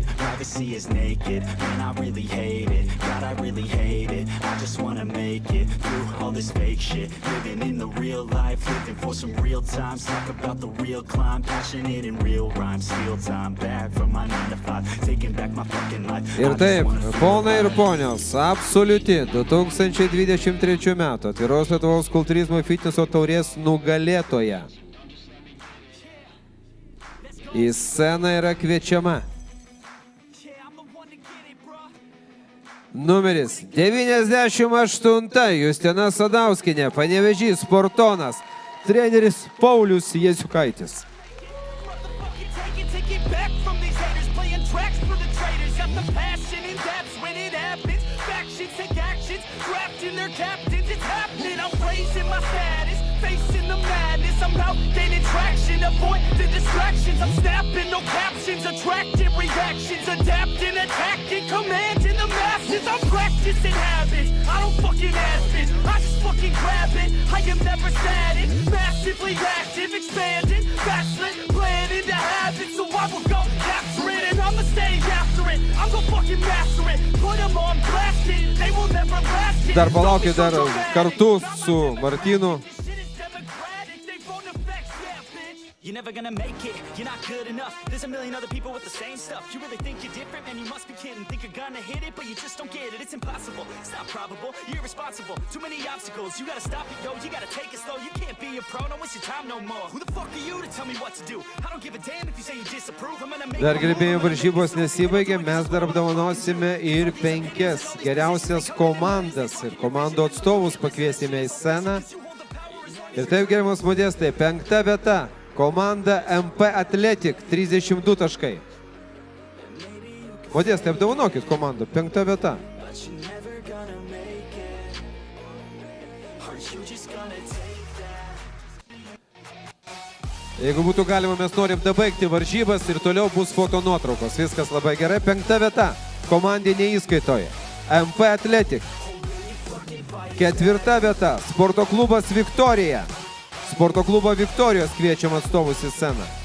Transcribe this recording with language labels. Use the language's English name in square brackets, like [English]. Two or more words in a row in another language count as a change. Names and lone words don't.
[English] Privacy is naked, man, I really hate it. God, I really hate it. I just wanna make it through all this fake shit. Living in the real life, living for some real times. Talk about the real climb, passionate in real rhymes. Steal time back from my 9 to 5, taking back my fucking life. [Lithuanian] Ir taip, ponai ir ponios, absoliuti 2023 metų atviros Lietuvos kultūrizmo fitneso taurės nugalėtoja. Į sceną yra kviečiama numeris 98 Justina Sadauskienė, Panevėžys, Sportonas, treneris Paulius Jasiukaitis. [English] I'm out gaining traction, avoid the distractions. I'm snapping, no captions, attracting reactions, adapting, attacking, commanding the masses. I'm practicing habits, I don't fucking ask it, I just fucking grab it. I am never static, massively active, expanding, backslid, planning to have it. So I will go capture it, and I'ma stay after it. I'm gonna fucking master it, put them on blast it, they will never last it. [Lithuanian] Dar palaukit, dar kartu su Martynu. [English] You're never gonna make it, you're not good enough. There's a million other people with the same stuff. You really think you're different, man, you must be kidding. Think you're gonna hit it, but you just don't get it. It's impossible, it's not probable, you're irresponsible. Too many obstacles, you gotta stop it, yo. You gotta take it slow, you can't be a pro. Don't waste your time no more. Who the fuck are you to tell me what to do? I don't give a damn if you say you disapprove. I'm gonna make [Lithuanian] Dar gerbėjų varžybos nesibaigė, mes dar apdovanosime ir 5 geriausias komandas ir komandų atstovus pakviesime į sceną. Ir taip, gerbiamas Modestai, 5 vieta. Komanda MP Athletic, 32 taškai. Modestai, apdovanokit komandą. 5 vieta. [English] But you're never gonna make it. Are you just gonna take that? [Lithuanian] Jeigu būtų galima, mes norim dabaigti varžybas ir toliau bus foto nuotraukos. Viskas labai gerai. 5 vieta. Komandinė įskaitoje. MP Athletic. 4 vieta. Sporto klubas Viktorija. Sporto klubo Viktorijos kviečiam atstovus į sceną.